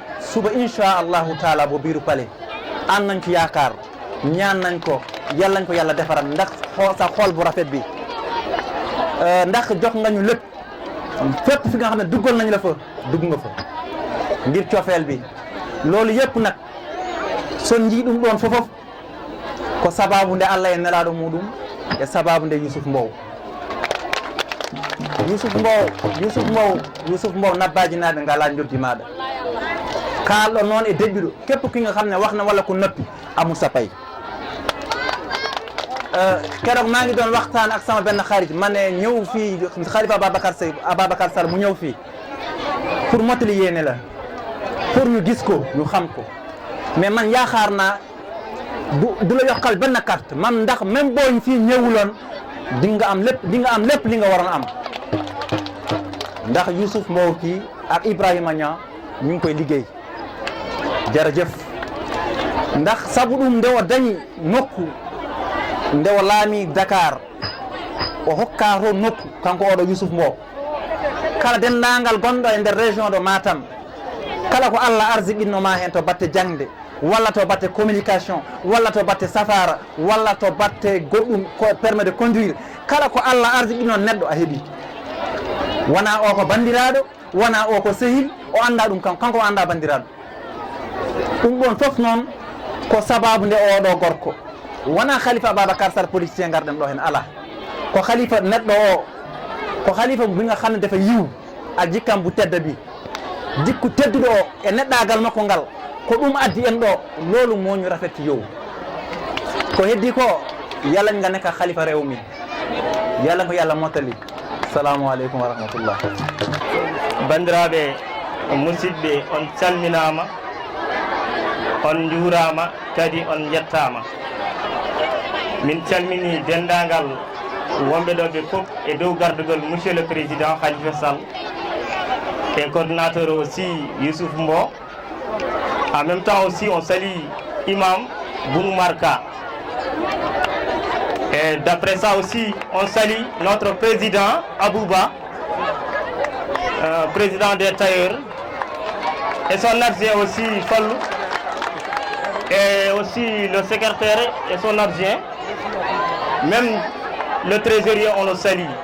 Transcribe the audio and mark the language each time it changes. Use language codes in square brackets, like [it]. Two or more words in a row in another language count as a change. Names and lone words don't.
[wo] suba [ar] إن شاء الله تعالى [wo] bo biiru pale am nañ ko yaakaar ñaan nañ ko yàlla nañ ko yàlla defaral ndax sa xool bu rafet bi ndax jox nga ñu lépp fépp fi nga xam ne duggal nañ la fa dugg nga fa ngir cofeel bi loolu yëpp nag son njii [ff] ɗum ɗon fofof ko sababu nde Allah e nelaɗo muɗum e sababu nde Youssouf Mbow [wo] Youssouf Mbow Nabadji [ff] naaɓe ngala joddi maɗa kalɗo noon e debbiɗo [wo] képp ki nga xam ne wax na walla ko noppi amul sa pay keroog maa ngi doon waxtaan ak sama benn xarit ma ne ñëw fii Khalifa Ababacar Sall mu ñëw fii pour mottali yéene la pour ñu gis ko ñu xam ko mais man yaakaar naa du la yokkal benn carte man ndax même boo ñu fii ñëwuloon di nga am lépp li nga waroon am ndax Youssouf Mbow kii ak Ibrahima Niang ñu ngi koy liggéey jërëjëf ndax sabu [ff] ɗum nde o dañi nokku nde o laami Dakar o hokka to nokku kanko oɗo Youssouf Mbow kala denndangal gonɗo e nder région de Matam kala ko Allah arsiɓinoma hen to batte jangde walla to batte communication walla to batte safara walla to batte goɗɗum ko [fr] permis de conduire [ff] kala ko Allah arsiɓino neɗɗo a heeɓi wona o ko bandiraɗo wona o ko sehil o anda ɗum kanko o anda bandiraɗo ɗum ɗon fof noon ko sababu nde oɗo gorko wona Khalifa Ababacar Sall politicien garɗen ɗo hen ala ko Khalifa neɗɗo o ko Khalifa [wo] bi nga xam ne dafa yiw a jikkam bu tedda bi [ff] jikku tedduɗo o e neɗɗagal makko ngal ko ɗum addi en ɗo [wo] loolu moo ñu rafetti yow ko heddi ko yalla nga nekka Khalifa réew mi yalla ko yalla mottali [ar] السلام عليكم ورحمة الله [ff] bandiraɓe musidɓe on calminama on juurama kadi on jettama min calmini dendagal wonɓe ɗo ɓe fof e dow gardugol [fr] monsieur le président Khalifa Sall et coordinateur aussi [ff] Youssouf Mbow. [fr] En même temps aussi on salue Imam Bounoumarka. Et d'après ça aussi on salue notre président Abouba, président des tailleurs, et son adjoint aussi Fallou, et aussi le secrétaire et son adjoint, même le trésorier on le salue.